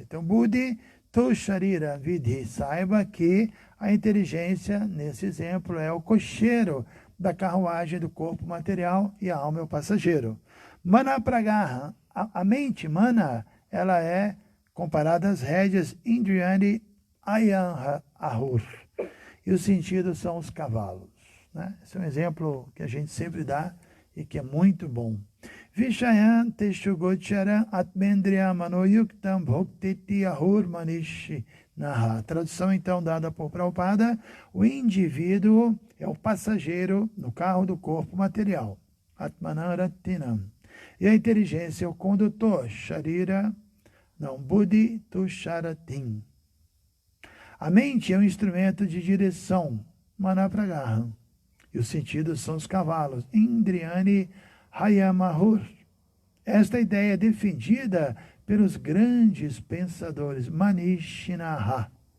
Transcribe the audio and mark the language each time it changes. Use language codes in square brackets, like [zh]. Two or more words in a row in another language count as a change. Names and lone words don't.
[pt] Então, [sa] Buddhi tu Sharira Vidhi, [pt] saiba que a inteligência, nesse exemplo, é o cocheiro da carruagem do corpo material e a alma é o passageiro. [sa] Mana Pragaha, [pt] a mente, Mana, ela é comparada às rédeas [sa] Indriyani Ayan Ahur. [pt] E os sentidos são os cavalos, né? Esse é um exemplo que a gente sempre dá e que é muito bom. [sa] Vishayan teshugochara atmendriya manoyuktam bhoktiti ahur manishi naha. [pt] Tradução então dada por Prabhupada: o indivíduo é o passageiro no carro do corpo material, atmanaratinam. E a inteligência é o condutor, [sa] sharira, buddhi tusharatim. [pt] A mente é um instrumento de direção, manapragaha, e os sentidos são os cavalos, [sa] indriyani hayamahur. [pt] Esta ideia é defendida pelos grandes pensadores, manishinaha.